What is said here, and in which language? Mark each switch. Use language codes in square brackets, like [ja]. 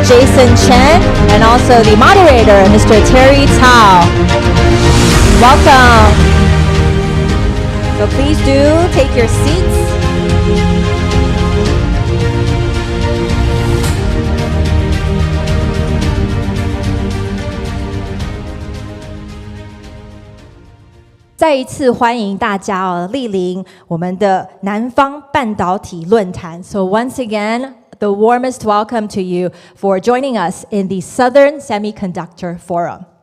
[en] Jason Chen, and also the moderator, Mr. Terry Cao. Welcome. So please do take your seats. [zh] "再一次欢迎大家莅临我们的南方半导体论坛。 [en] So once again, the warmest welcome to you for joining us in the Southern Semiconductor Forum.